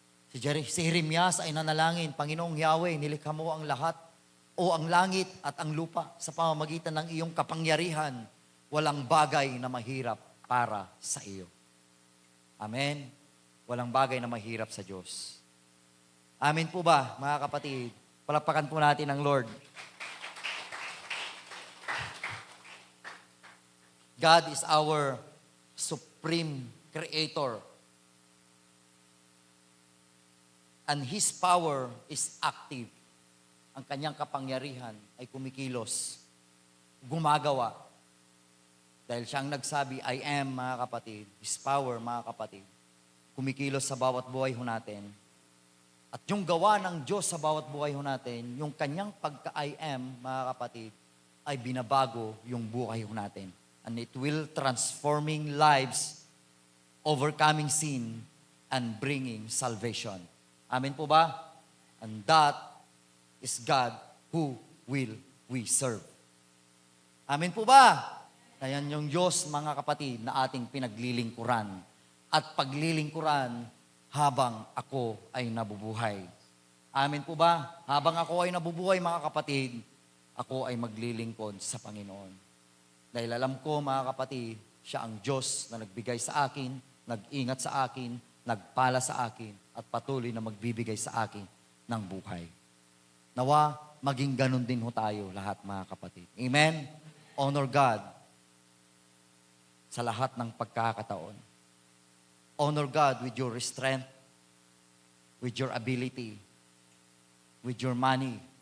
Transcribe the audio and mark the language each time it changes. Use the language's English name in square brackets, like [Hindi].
[Filipino] Si Jeremias ay nanalangin, Panginoong Yahweh, nilikha mo ang lahat o ang langit at ang lupa sa pamamagitan ng iyong kapangyarihan. Walang bagay na mahirap para sa iyo. Amen. Walang bagay na mahirap sa Diyos. Amen po ba, mga kapatid? Palakpakan po natin ang Lord. [English] God is our supreme creator. And His power is active. [Filipino] Ang kanyang kapangyarihan ay kumikilos, gumagawa. Dahil siya ang nagsabi, I am, mga kapatid. [English] His power, [Filipino] mga kapatid, kumikilos sa bawat buhay ho natin. At yung gawa ng Diyos sa bawat buhay ho natin, yung kanyang pagka-I am, mga kapatid, ay binabago yung buhay ho natin. [English] And it will transforming lives, overcoming sin, and bringing salvation. [Filipino] Amen po ba? [English] And that is God who will we serve. [Filipino] Amen po ba? Ayan yung Diyos, mga kapatid, na ating pinaglilingkuran. At paglilingkuran habang ako ay nabubuhay. Amen po ba? Habang ako ay nabubuhay, mga kapatid, ako ay maglilingkod sa Panginoon. Dahil alam ko, mga kapatid, siya ang Diyos na nagbigay sa akin, nag-ingat sa akin, nagpala sa akin, at patuloy na magbibigay sa akin ng buhay. Nawa, maging ganun din ho tayo lahat, mga kapatid. Amen? [English] Honor God [Filipino] sa lahat ng pagkakataon. [English] Honor God with your strength, with your ability, with your money.